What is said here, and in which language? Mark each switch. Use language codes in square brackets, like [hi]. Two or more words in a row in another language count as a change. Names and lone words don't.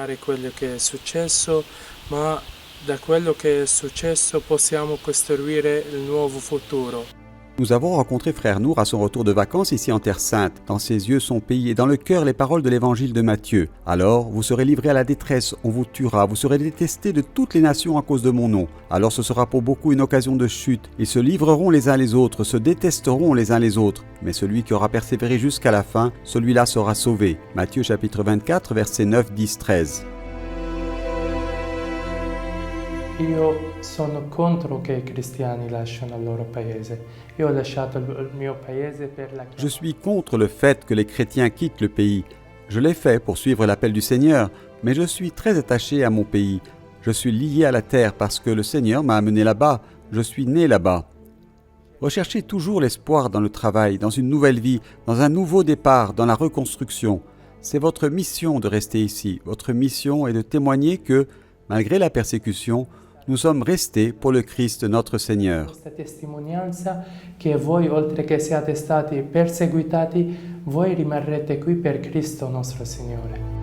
[it] Ma da quello che è successo possiamo costruire il nuovo futuro. [fr] Nous avons rencontré Frère Nour à son retour de vacances ici en Terre Sainte. Dans ses yeux son pays et dans le cœur les paroles de l'évangile de Matthieu. Alors, vous serez livrés à la détresse, on vous tuera, vous serez détestés de toutes les nations à cause de mon nom. Alors ce sera pour beaucoup une occasion de chute. Ils se livreront les uns les autres, se détesteront les uns les autres. Mais celui qui aura persévéré jusqu'à la fin, celui-là sera sauvé. Matthieu chapitre 24, versets 9, 10, 13. [it] Io sono contro che i cristiani lasciano il loro paese. Io ho lasciato il mio paese per la [fr] Je suis contre le fait que les chrétiens quittent le pays. Je l'ai fait pour suivre l'appel du Seigneur, mais je suis très attaché à mon pays. Je suis lié à la terre parce que le Seigneur m'a amené là-bas. Je suis né là-bas. Recherchez toujours l'espoir dans le travail, dans une nouvelle vie, dans un nouveau départ, dans la reconstruction. C'est votre mission de rester ici. Votre mission est de témoigner que, malgré la persécution, nous sommes restés pour le Christ notre Seigneur. [it] Questa testimonianza che voi, oltre che siate stati perseguitati, voi rimarrete qui per Cristo nostro Signore.